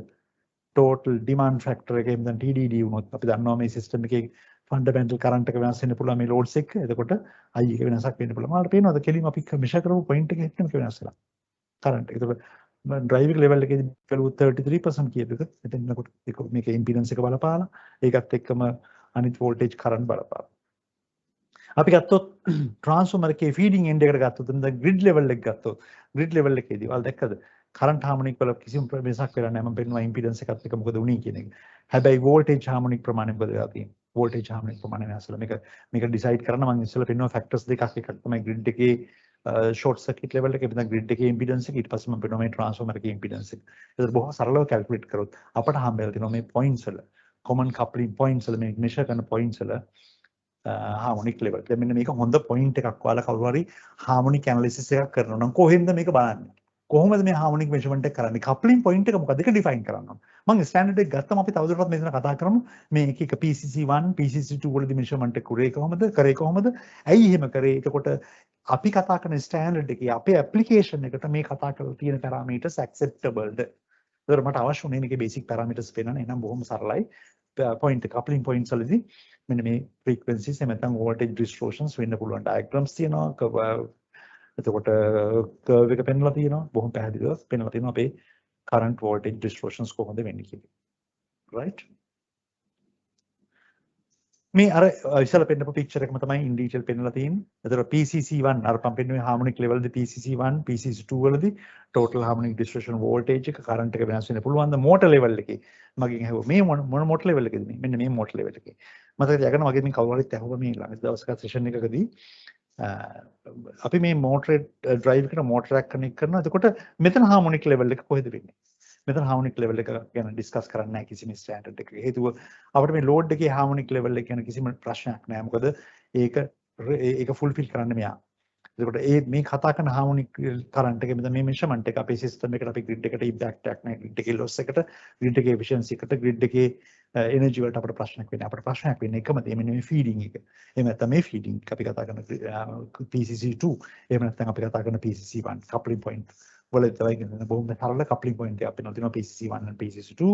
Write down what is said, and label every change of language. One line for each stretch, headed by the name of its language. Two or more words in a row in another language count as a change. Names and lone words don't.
English: total demand factor
Sinhala: එකේ දැන් TDD වුණොත් අපි දන්නවා මේ system එකේ
English: fundamental current
Sinhala: එක වෙනස් වෙන්න පුළුවන් මේ loads එක්ක. එතකොට I එක වෙනසක් වෙන්න පුළුවන්. ඔයාලට පේනවද කෙලින්ම අපි measure කරපු point එකේ හිටම වෙනස් වෙලා. current. එතකොට
English: driving level
Sinhala: එකේදී බැලුවොත් 33% කියප එක. එතන එනකොට මේක impedance එක බලපාලා ඒකත් එක්කම අනිත්
English: voltage current
Sinhala: බලපාලා. අපි ගත්තොත් transformer එකේ
English: feeding end
Sinhala: එකට ගත්තොත් දැන්
English: grid level
Sinhala: එක ගත්තොත්
English: grid level
Sinhala: එකේදී ඔයාලා දැක්කද
English: current harmonic
Sinhala: වල කිසිම වෙනසක් වෙලා නැහැ. මම පෙන්නුවා impedance එකත් එක්ක මොකද වුනේ කියන එක. හැබැයි
English: voltage harmonic
Sinhala: ප්‍රමාණය මොකද වෙලා තියෙන්නේ?
English: voltage harmonic
Sinhala: ප්‍රමාණය වෙනස් වෙලා මේක decide කරන්න මම ඉස්සෙල්ලා පෙන්නුවා factors දෙකක්. එකක් තමයි grid එකේ
English: short circuit level
Sinhala: එකේ ඉතින් grid එකේ impedance එක ඊට පස්සේ මම පෙන්නුවා මේ transformer එකේ impedance එක. ඒක බොහොම සරලව calculate කරොත් අපට හම්බෙලා තියෙනවා මේ points වල
English: common coupling points
Sinhala: වල මේ measure කරන points වල
English: harmonic level.
Sinhala: දැන් මෙන්න මේක හොඳ point එකක්. ඔයාලා කවුරු හරි
English: harmonic analysis
Sinhala: එකක් කරනවා නම් කොහෙන්ද මේක බලන්නේ? කොහොමද මේ
English: harmonic measurement
Sinhala: එක කරන්නේ?
English: coupling point
Sinhala: එක මොකද? ඒක define කරන්න ඕන. මම standard එක ගත්තම අපි තවදුරටත් මෙතන කතා කරමු. මේ එක එක PCC1, PCC2 වලදී measurement එක කරේ කොහොමද? ඇයි එහෙම කරේ? එතකොට අපි කතා කරන standard එකේ අපේ application එකට මේ කතා කරලා තියෙන parameters acceptableද? ඒතර මට අවශ්‍ය උනේ මේකේ
English: basic parameters
Sinhala: පෙන්වන්න. එහෙනම් බොහොම සරලයි.
English: point coupling points
Sinhala: වලදී මෙන්න මේ frequencies එහෙම නැත්නම්
English: voltage distortions
Sinhala: වෙන්න පුළුවන් diagrams තියෙනවා. එතකොට curve එක පෙන්වලා තියෙනවා. බොහොම පැහැදිලිව පෙන්වලා තියෙනවා අපේ
English: current voltage distortions
Sinhala: කොහොමද වෙන්නේ කියලා. right? මේ අර ඉස්සලා පෙන්නපු picture එකම තමයි
English: in detail
Sinhala: පෙන්නලා තියෙන්නේ. එතකොට PCC1 අර මම පෙන්නුවේ
English: harmonic level
Sinhala: දී PCC1, PCC2 වලදී
English: total harmonic distortion voltage
Sinhala: එක current එක වෙනස් වෙන්න පුළුවන් ද
English: motor level
Sinhala: එකේ. මගෙන් ඇහුවා මේ මොන
English: motor level
Sinhala: එකේද මේ? මෙන්න මේ
English: motor level
Sinhala: එකේ. මතකද යගන මගෙන් මේ කවුරු හරි ඇහුවා මේ ළඟ දවසක session එකකදී අපි මේ
English: motor drive
Sinhala: එකට motor එකක් connect කරනවා. එතකොට මෙතන
English: harmonic level
Sinhala: එක කොහෙද වෙන්නේ? මෙතන
English: harmonic level
Sinhala: එක ගැන discuss කරන්න නැහැ කිසිම standard එකක. හේතුව අපිට මේ load එකේ
English: harmonic level
Sinhala: එක ගැන කිසිම ප්‍රශ්නයක් නැහැ. මොකද ඒක fulfill කරන්න මෙයා. එතකොට මේ කතා කරන
English: harmonic current
Sinhala: එක මෙතන මේ measurement එක අපේ system එකට අපි grid එකට impact එකක් නැහැ. grid එකේ loss එකට, grid එකේ efficiency එකට, grid එකේ energy වලට අපිට ප්‍රශ්නයක් වෙන්නේ. අපිට ප්‍රශ්නයක් වෙන්නේ එකම දේ මෙන්න මේ feeding එක. එහෙම නැත්නම් මේ feeding අපි කතා කරන PCC2, එහෙම නැත්නම් අපි කතා කරන PCC1
English: coupling point
Sinhala: වල තමයි කියන්නේ බොහොම සරල
English: coupling point
Sinhala: එකක් අපිට තියෙනවා PCC1 and PCC2.